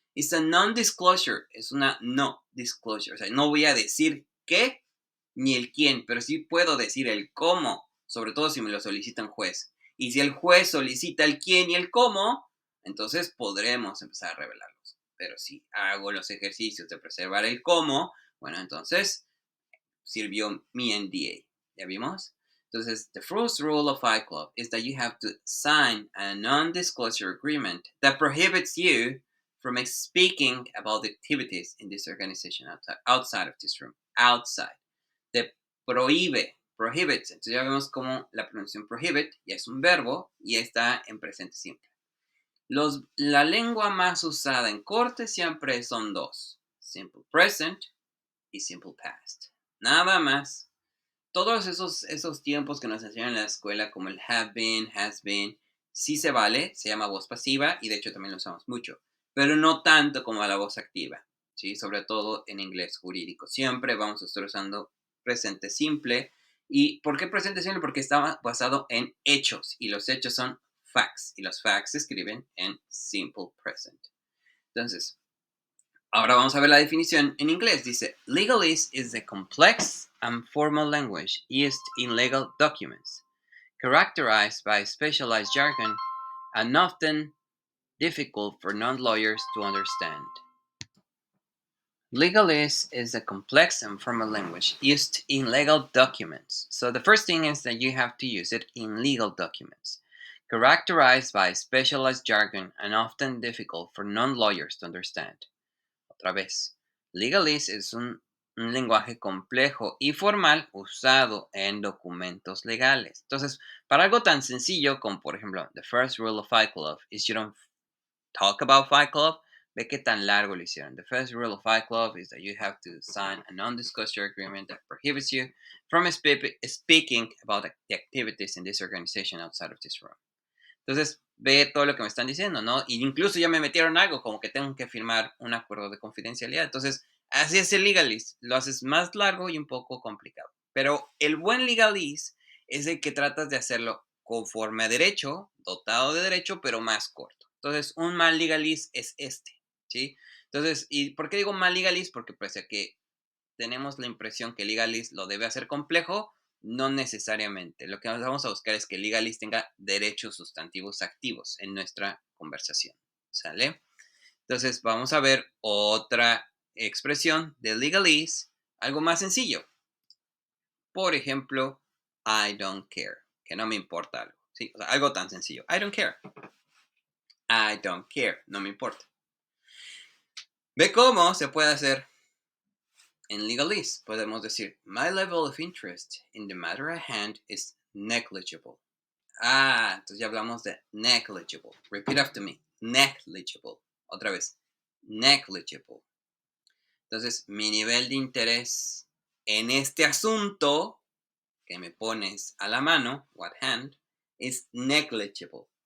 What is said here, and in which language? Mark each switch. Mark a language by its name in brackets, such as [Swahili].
[English] It's a non-disclosure, [Spanish] es una no disclosure, o sea, no voy a decir qué ni el quién, pero sí puedo decir el cómo, sobre todo si me lo solicita un juez. Y si el juez solicita el quién y el cómo, entonces podremos empezar a revelarlos. Pero si hago los ejercicios de preservar el cómo, bueno, entonces sirvió mi NDA. ¿Ya vimos? Entonces, [English] the first rule of Fight Club is that you have to sign a non-disclosure agreement that prohibits you from speaking about the activities in this organization outside of this room. Outside. [Spanish] Te prohibits. Entonces ya vemos cómo la pronunciación prohibit ya es un verbo y está en presente simple. La lengua más usada en corte siempre son dos: simple present y simple past. Nada más. Todos esos tiempos que nos enseñan en la escuela, como el have been, has been, sí se vale, se llama voz pasiva y de hecho también lo usamos mucho, pero no tanto como la voz activa, ¿sí? Sobre todo en inglés jurídico. Siempre vamos a estar usando presente simple. ¿Y por qué presente simple? Porque está basado en hechos y los hechos son facts y los facts se escriben en simple present. Entonces, ahora vamos a ver la definición en inglés. Dice, [English] legalese is the complex and formal language used in legal documents, characterized by specialized jargon and often difficult for non-lawyers to understand. Legalese is the complex and formal language used in legal documents. So the first thing is that you have to use it in legal documents, characterized by specialized jargon and often difficult for non-lawyers to understand. [Spanish] Otra vez, legalese es un lenguaje complejo y formal usado en documentos legales. Entonces, para algo tan sencillo como, por ejemplo, [English] the first rule of Fight Club is you don't talk about Fight Club. [Spanish] Ve qué tan largo lo hicieron. [English] The first rule of Fight Club is that you have to sign a non-disclosure agreement that prohibits you from speaking about the activities in this organization outside of this room. [Spanish] Entonces, ve todo lo que me están diciendo, ¿no? Y incluso ya me metieron algo, como que tengo que firmar un acuerdo de confidencialidad. Entonces, así es el legalese. Lo haces más largo y un poco complicado. Pero el buen legalese es el que tratas de hacerlo conforme a derecho, dotado de derecho, pero más corto. Entonces, un mal legalese es este, ¿sí? Entonces, ¿y por qué digo mal legalese? Porque pese a que tenemos la impresión que legalese lo debe hacer complejo, no necesariamente. Lo que vamos a buscar es que legalese tenga derechos sustantivos activos en nuestra conversación. ¿Sale? Entonces vamos a ver otra expresión de legalese, algo más sencillo. Por ejemplo, [English] I don't care, [Spanish] que no me importa algo. ¿Sí? O sea, algo tan sencillo. I don't care. [English] I don't care, [Spanish] no me importa. ¿Ve cómo se puede hacer en legalese? Podemos decir, [English] my level of interest in the matter at hand is negligible. [Spanish] Entonces ya hablamos de negligible. [English] Repeat after me. Negligible. [Spanish] Otra vez. [English] Negligible. [Spanish] Entonces, mi nivel de interés en este asunto que me pones a la mano, o [English] at hand, [Spanish] es negligible.